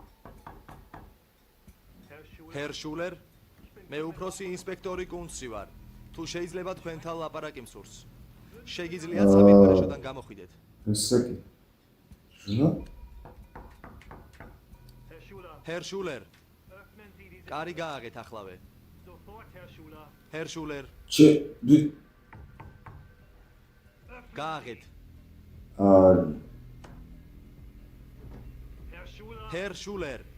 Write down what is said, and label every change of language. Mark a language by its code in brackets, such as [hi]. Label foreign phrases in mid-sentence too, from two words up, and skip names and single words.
[de] Herr Schuler, [ka] მე უფროსი ინსპექტორი კუნცი ვარ. თუ შეიძლება თქვენთან ლაპარაკი მსურს. შეგიძლიათ საფინგურაშოდან გამოხვიდეთ. შესაძლოა. [de] Herr Schuler. [ka] კარი გააღეთ ახლავე. [de] Herr Schuler. [ka] გააღეთ. [de] Herr Schuler.